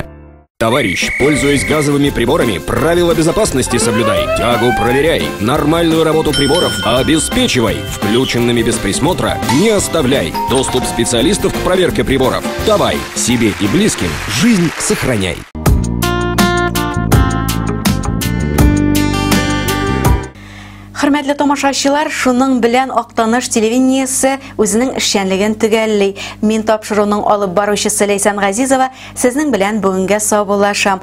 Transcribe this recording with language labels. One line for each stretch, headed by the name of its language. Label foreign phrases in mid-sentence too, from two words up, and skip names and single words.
Russian: Товарищ, пользуясь газовыми приборами, правила безопасности соблюдай, тягу проверяй, нормальную работу приборов обеспечивай, включенными без присмотра не оставляй, доступ специалистов к проверке приборов давай, себе и близким жизнь сохраняй.
Tatar: Хөрмәтле тамашачылар, шуның белән Актаныш телевидениесе үзенең эшчәнлеген төгәлли. Мин тапшыруның алып баручысы Ләйсән Газизова сезнең белән бүгенгә саубуллашам.